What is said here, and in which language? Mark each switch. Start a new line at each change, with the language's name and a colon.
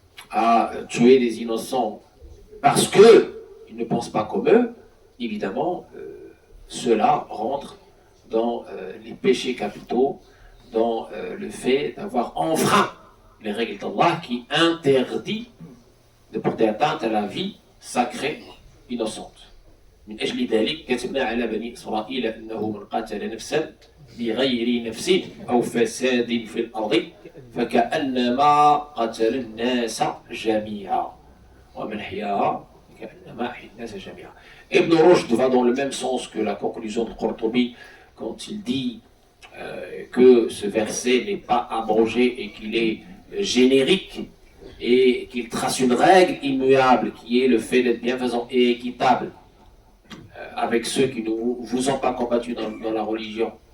French: à tuer des innocents parce qu'ils ne pensent pas comme eux, évidemment, cela rentre dans les péchés capitaux, dans le fait d'avoir enfreint les règles d'Allah qui interdit de porter atteinte à la vie sacrée innocente.
Arabic: من أجل ذلك كتبنا على بني إسرائيل أنه من قتل نفسا بغير نفس أو فساد في الأرض فكأنما قتل الناس جميعا ومن أحياها كأنما أحيا الناس جميعا.
French: Ibn Rushd va dans le même sens que la conclusion de Qurtubi quand il dit que ce verset n'est pas abrogé et qu'il est générique et qu'il trace une règle immuable qui est le fait d'être bienfaisant et équitable avec ceux qui ne vous ont pas combattu dans la religion